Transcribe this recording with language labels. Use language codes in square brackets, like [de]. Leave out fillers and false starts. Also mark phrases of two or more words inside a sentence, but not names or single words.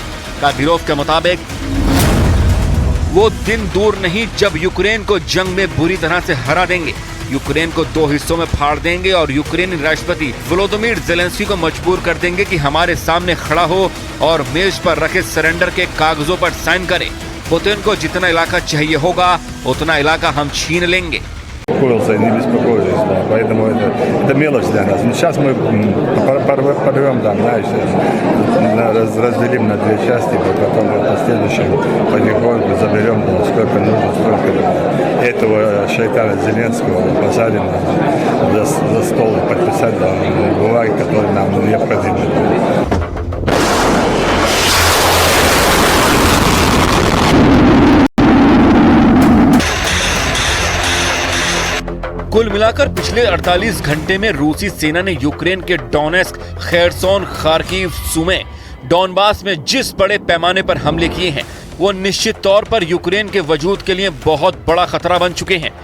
[hi] कादिरोव के मुताबिक वो दिन दूर नहीं जब यूक्रेन को जंग में बुरी तरह से हरा देंगे, यूक्रेन को 2 हिस्सों में फाड़ देंगे और यूक्रेनी राष्ट्रपति वोलोदिमीर ज़ेलेंस्की को मजबूर कर देंगे कि हमारे सामने खड़ा हो और मेज पर रखे सरेंडर के कागजों पर साइन करे। पुतिन को जितना इलाका चाहिए होगा उतना इलाका हम छीन लेंगे। [ru] Успокоился и не беспокоились, да, поэтому это мелочь для нас. Но сейчас мы порвем, да, знаешь, разделим на 2 части, потом в последующем потихоньку заберем, да, сколько нужно, столько этого шайтана Зеленского посадим за стол и подписать, да, бумаги, которые нам необходимы. [hi] कुल मिलाकर पिछले 48 घंटे में रूसी सेना ने यूक्रेन के डोनेस्क, खेरसोन, खार्किव, सुमे, डॉनबास में जिस बड़े पैमाने पर हमले किए हैं वो निश्चित तौर पर यूक्रेन के वजूद के लिए बहुत बड़ा खतरा बन चुके हैं।